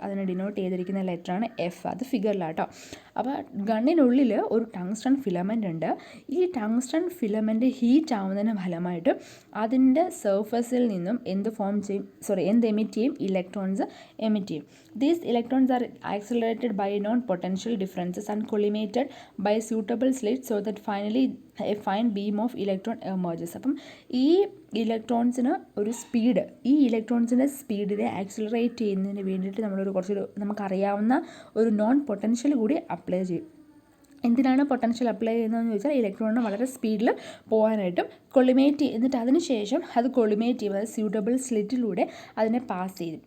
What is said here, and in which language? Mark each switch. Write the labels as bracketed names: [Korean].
[Malayalam] അതിനെ ഡിനോട്ട് ചെയ്തിരിക്കുന്ന ലെറ്ററാണ് F. അത് ഫിഗറിലാട്ടോ. അപ്പോൾ ഗണ്ണിനുള്ളിൽ ഒരു ടങ്സ്റ്റൺ ഫിലമെൻ്റ് ഉണ്ട്. ഈ ടങ്സ്റ്റൺ ഫിലമെൻ്റ് ഹീറ്റ് ആവുന്നതിന് ഫലമായിട്ട് അതിൻ്റെ സർഫസിൽ നിന്നും എന്ത് എമിറ്റ് ചെയ്യും? ഇലക്ട്രോൺസ് എമിറ്റ് ചെയ്യും. [English] These electrons are accelerated by non-potential differences and collimated by suitable slits so that finally a fine beam of electron emerges. [Malayalam] അപ്പം ഈ ഇലക്ട്രോൺസിന് ഒരു സ്പീഡ്, ഈ ഇലക്ട്രോൺസിൻ്റെ സ്പീഡിനെ ആക്സിലറേറ്റ് ചെയ്യുന്നതിന് വേണ്ടിയിട്ട് നമുക്കറിയാവുന്ന ഒരു നോൺ പൊട്ടൻഷ്യൽ കൂടി അപ്ലൈ ചെയ്യും. എന്തിനാണ് പൊട്ടൻഷ്യൽ അപ്ലൈ ചെയ്യുന്നതെന്ന് ചോദിച്ചാൽ ഇലക്ട്രോണിന് വളരെ സ്പീഡിൽ പോകാനായിട്ടും കൊളിമേറ്റ് എന്നിട്ട് അതിന് ശേഷം അത് കൊളിമേറ്റ് ചെയ്യും, അത് സ്യൂട്ടബിൾ സ്ലിറ്റിലൂടെ അതിനെ പാസ് ചെയ്യും.